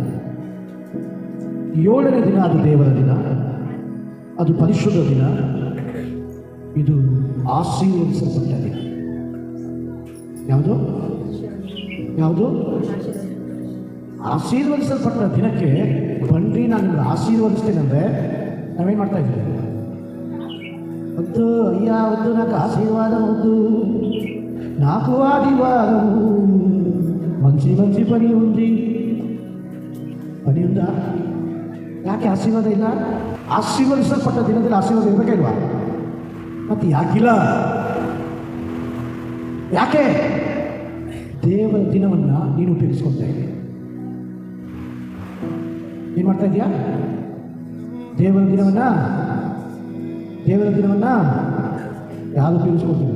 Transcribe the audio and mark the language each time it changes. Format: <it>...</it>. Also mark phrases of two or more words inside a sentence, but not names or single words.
<kn>7ನೇ ದಿನ ಅದು ದೇವರ ದಿನ, ಅದು ಪರಿಶುದ್ಧ ದಿನ, ಇದು ಆಶೀರ್ವದಿಸಲ್ಪಟ್ಟ ದಿನ. ಯಾವುದು ಯಾವುದು ಆಶೀರ್ವದಿಸಲ್ಪಟ್ಟ ದಿನಕ್ಕೆ ಬನ್ರಿ ನಾನು ನಿಮ್ಗೆ ಆಶೀರ್ವದಿಸ್ತೇನೆ ಅಂದರೆ ನಾವೇನು ಮಾಡ್ತಾ ಇದ್ದೀವಿ?</kn> <te>వద్దు అయ్యా వద్దు, నాకు ఆశీర్వాదం వద్దు, నాకు ఆదివారము మంచి మంచి పని ఉంది. పని ఉందా?</te> <kn>ಯಾಕೆ ಆಶೀರ್ವಾದ ಇಲ್ಲ? ಆಶೀರ್ವದಿಸಲ್ಪಟ್ಟ ದಿನದಲ್ಲಿ ಆಶೀರ್ವಾದ ಇರಬೇಕಿಲ್ವಾ? ಮತ್ತೆ ಯಾಕಿಲ್ಲ? ಯಾಕೆ? ದೇವರ ದಿನವನ್ನು ನೀನು ಉಪಯೋಗಿಸ್ಕೊಳ್ತಾ ಇದ್ದೀಯ. ಏನು ಮಾಡ್ತಾ ಇದೀಯಾ? ದೇವರ ದಿನವನ್ನು ಯಾರು ಉಪಯೋಗಿಸ್ಕೊಳ್ತೀವಿ?</kn>